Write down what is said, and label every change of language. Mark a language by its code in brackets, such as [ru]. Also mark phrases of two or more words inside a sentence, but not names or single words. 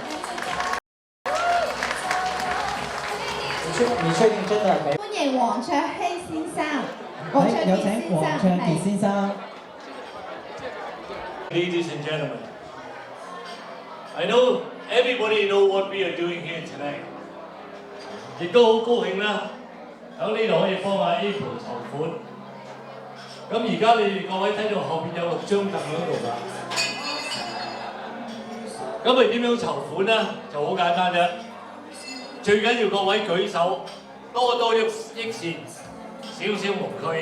[yue] 你確定真係沒？歡迎黃卓希先生。有請黃卓傑先生。 [en] Ladies and gentlemen, I know everybody know what we are doing here tonight. [yue] 亦都好高興啦，喺呢度可以幫阿 April 籌款。咁而家你哋各位睇到後邊有6張凳喺度㗎。咁你點樣籌款呢？就好簡單啫。最緊要各位舉手，多多益善，少少無拘。